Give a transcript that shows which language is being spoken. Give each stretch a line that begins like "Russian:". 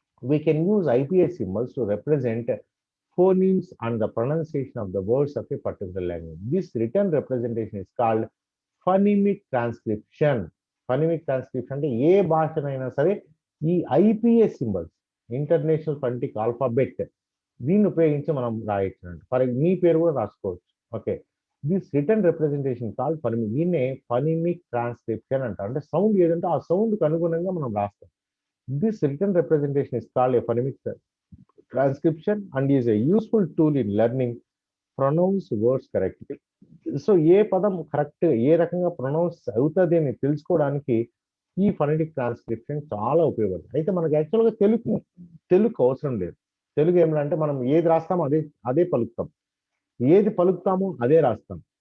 English: We can use IPS symbols to represent phonemes and the pronunciation of the words of a particular language. This written representation is called phonemic transcription.
Telugu: Phonemic transcription అంటే ఏ భాషనైనా సరే ఈ IPS symbols, international phonetic alphabet, దీన్ని ఉపయోగించి మనం రాయొచ్చు. For మీ పేరు కూడా రాసుకోవచ్చు.
English: Okay, this written representation called phonemic.
Telugu: దీన్నే ఫోనెమిక్ ట్రాన్స్క్రిప్షన్ అంటారు. అంటే సౌండ్ ఏదంటే ఆ సౌండ్కి అనుగుణంగా మనం రాస్తాం.
English: This written representation is called a phonemic transcription and is a useful tool in learning pronounce words correctly.
Telugu: So ఏ పదం కరెక్ట్ ఏ రకంగా ప్రొనౌన్స్ అవుతుంది అని తెలుసుకోవడానికి ఈ ఫోనెటిక్ ట్రాన్స్క్రిప్షన్ చాలా ఉపయోగపడుతుంది. అయితే మనకి యాక్చువల్గా తెలుగు అవసరం లేదు. తెలుగు ఏమిటంటే మనం ఏది రాస్తామో అదే పలుకుతాం, ఏది పలుకుతామో అదే రాస్తాం.